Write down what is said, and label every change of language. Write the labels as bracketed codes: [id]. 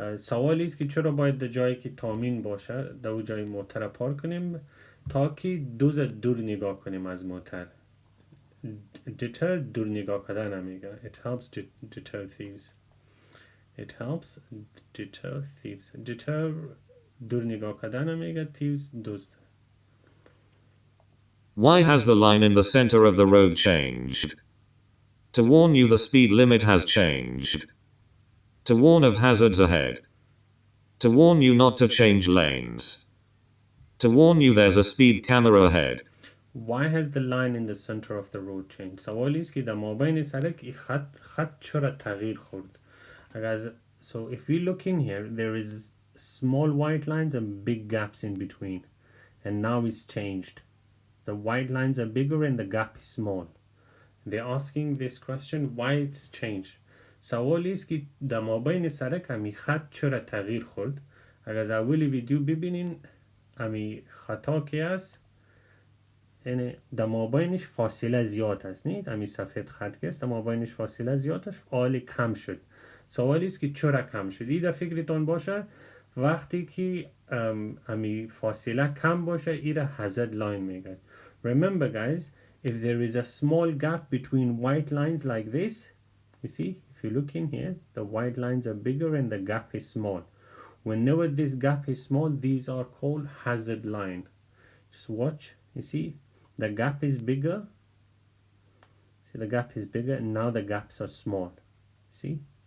[fa] سوالی است که چرا باید در جایی که تامین باشه در اون جای موتر پارک کنیم تا که دور نگاه کنیم از موتر. deter دور نگاه کردن نمیگه. [en] It helps deter thieves. It helps deter thieves. [fa] Deter دور نگاه کردن نمیگه. Thieves دزد. [en] Why has the line in the center of the road changed? To warn you the speed limit has changed. To warn of hazards ahead. To warn you not to change lanes. To warn you there's a speed camera ahead. Why has the line in the center of the road changed? [fa] سوالی است که در مابین سرک این خط چرا تغییر خورد؟ [en] So if we look in here, there is small white lines and big gaps in between. And now it's changed. The white lines are bigger and the gap is small. They're asking this question, why it's changed. [fa] سوالی است که در مابین سرک همی خط چرا تغییر خورد. اگر از اولی ویدیو ببینین همی خطا که است یعنی در مابینش فاصله زیاد است. نید همی سفید خط که است در مابینش فاصله زیاد است آلی کم شد. سوالی است که چرا کم شد. این در فکرتان باشه وقتی که همی فاصله کم باشه ایره hazard line میگن. [en] Remember guys, if there is a small gap between white lines like this, you see, if you look in here, the white lines are bigger and the gap is small. Whenever this gap is small, these are called hazard line. Just watch, you see, the gap is bigger. See, the gap is bigger and now the gaps are small. See?